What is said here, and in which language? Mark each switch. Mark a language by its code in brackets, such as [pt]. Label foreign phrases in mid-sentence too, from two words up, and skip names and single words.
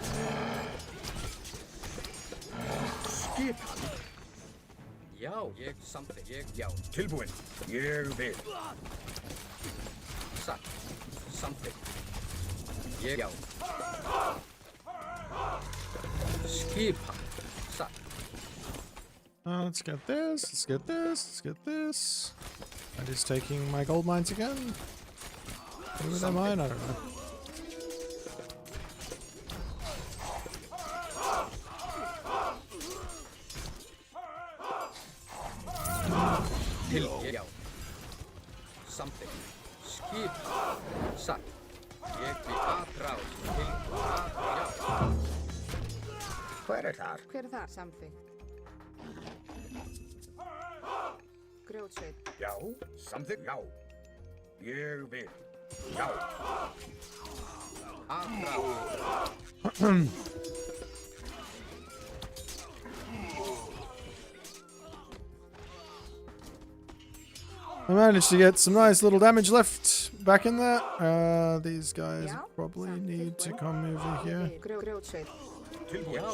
[is] Skipan. Já, ég samþykkt. Ég, já. Tilbúin. Ég vil. Satt. Samþykkt. Ég, já. Skipan. Satt. [en] Let's get this. Let's get this. Let's get this. I'm just taking my gold mines again. Maybe they're mine. I don't know. [is] Til, já. Samþykkt. Skipan. Satt. Ég vil aðráð. Tilbúin. Já. Hver er þar? Hver er það? Samþykkt. Grjótsveit. Já. Samþykkt. Já. Ég vil. Já. Aðráð. [en] I managed to get some nice little damage left back in there. These guys [is] Já. [en] probably [is] Samþykkt. [en] need to [is] Tilbúin. [en] come over here. [is] Grjótsveit. Tilbúin. Já.